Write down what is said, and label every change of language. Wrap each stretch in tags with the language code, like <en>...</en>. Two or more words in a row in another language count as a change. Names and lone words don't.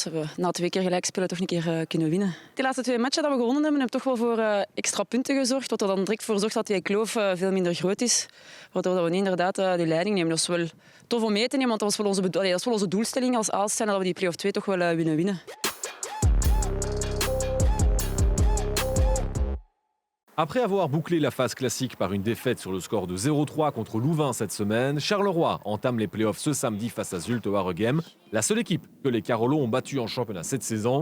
<nl>We na 2 keer gelijk spelen toch een keer kunnen winnen. De laatste 2 matchen dat we gewonnen hebben toch wel voor extra punten gezorgd. Wat er dan direct voor zorgt dat die kloof veel minder groot is. Waardoor we niet inderdaad de leiding nemen. Dat is wel tof om mee te nemen, want dat is wel onze doelstelling als Aalst zijn, dat we die Play-off 2 toch wel winnen.</nl> <fr>Après avoir bouclé la phase classique par une défaite sur le score de 0-3 contre Louvain cette semaine, Charleroi entame les playoffs ce samedi face à Zulte Waregem, la seule équipe que les Carolos ont battue en championnat cette saison.</fr>